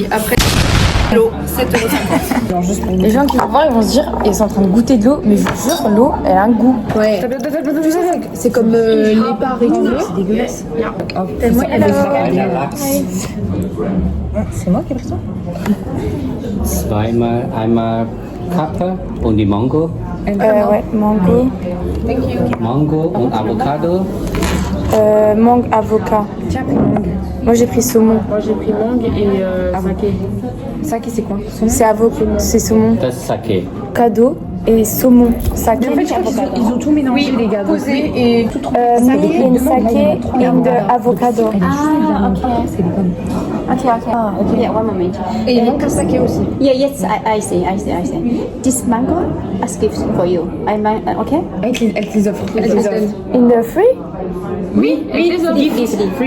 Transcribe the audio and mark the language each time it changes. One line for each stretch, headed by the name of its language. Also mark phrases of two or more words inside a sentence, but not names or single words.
French: Après, l'eau, 7,50 €. Les gens qui vont voir, ils vont se dire, ils sont en train de goûter de l'eau, mais je vous jure, l'eau, elle a un goût. Ouais. C'est comme les paris. C'est dégueulasse. C'est moi qui ai pris ça?
German: Zweimal, einmal Kappe und die Mango.
French: Ouais, mango.
German: Mango und Avocado.
French: Mangue, avocat. Moi j'ai pris saumon. Moi, j'ai pris mangue et saké. Saké, c'est quoi? C'est saumon.
German: Das ist Sake.
French: Cadeau et saumon. Saké. En fait, je crois qu'ils ont tout mélangé, les gars. Posé et tout trop.
English: Saké and saké and avocado. Ah, ok. Yeah, one moment.
French: Et il manque un saké aussi.
English: Yeah, yes, I see. This mango, I give for you. Okay?
French: Elle te les offre.
English: In the free?
French: Oui,
English: Give easily. Free.